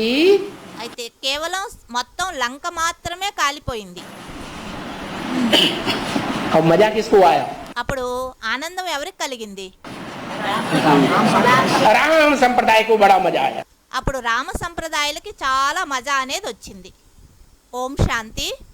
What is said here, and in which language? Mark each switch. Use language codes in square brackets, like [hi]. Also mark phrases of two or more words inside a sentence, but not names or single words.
[te] అయితే కేవలం మొత్తం లంక మాత్రమే కాలిపోయింది. [hi] और मजा किसको आया? [te] అప్పుడు ఆనందం ఎవరికి కలిగింది? [hi] राम संप्रदाय को बड़ा मजा आया। [te] అప్పుడు రామ సంప్రదాయాలకి చాలా మజా అనేది వచ్చింది. ఓం శాంతి.